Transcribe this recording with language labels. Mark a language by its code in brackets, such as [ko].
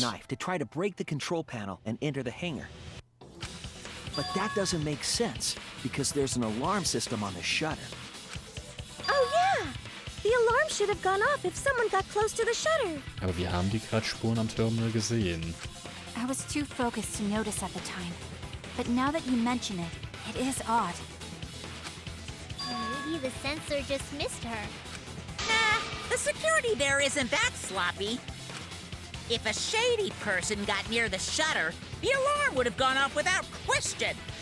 [en] knife to try to break the control panel and enter the hangar. But that doesn't make sense, because there's an alarm system on the shutter. Oh yeah! The alarm should have gone off if someone got close to the shutter. [de] Aber wir haben die Kratzspuren am Terminal gesehen. [en] I was too focused to notice at the time. But now that you mention it, it is odd. Maybe the sensor just missed her. Nah, the security there isn't that sloppy. If a shady person got near the shutter, the alarm would have gone off without question.